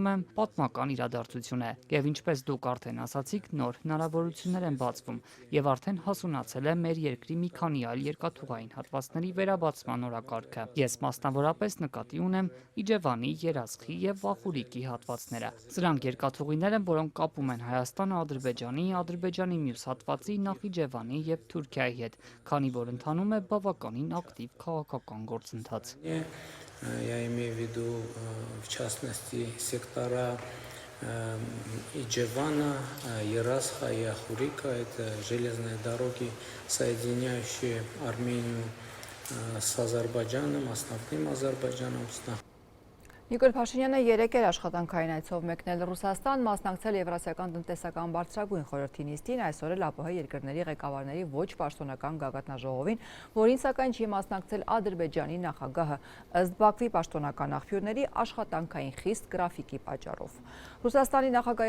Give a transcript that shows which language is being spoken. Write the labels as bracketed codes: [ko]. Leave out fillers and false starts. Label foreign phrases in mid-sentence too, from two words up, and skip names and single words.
[hy] եմ պատմական իրադարձություն է։ Եվ ինչպես դուք արդեն ասացիք, նոր հնարավորություններ են բացվում եւ արդեն հասունացել է մեր երկրի մի քանի այլ երկաթուղային հատվածների վերաբացման օրակարգը։ Ես մասնավորապես նկատի ունեմ Իջևանի, Երասխի եւ Ախուրիկի հատվածները։ Սրանք երկաթուղիներ են, որոնք կապում են Հայաստանը Ադրբեջանի մյուս հատվածի, Նախիջևանի եւ Թուրքիայի հետ, քանի որ ընթանում է բավականին ակտիվ քաղաքական գործընթաց։ [ru] Я имею в виду, в частности, сектора Иджевана, Ерасха и Ахурика. Это железные дороги, соединяющие Армению с Азербайджаном, основным Азербайджаном. [hy] Նիկոլ Փաշինյանը երեկ էր աշխատանքային այցով մեկնել Ռուսաստան, մասնակցել Եվրասիական տնտեսական բարձրագույն խորհրդի նիստին, այսօր էլ ԱՊՀ երկրների ղեկավարների ոչ պաշտոնական գագաթնաժողովին, որին սակայն չի մասնակցել Ադրբեջանի նախագահը, ըստ Բաքվի պաշտոնական աղբյուրների աշխատանքային խիստ գրաֆիկի պատճառով։ Ռուսաստանի նախագահի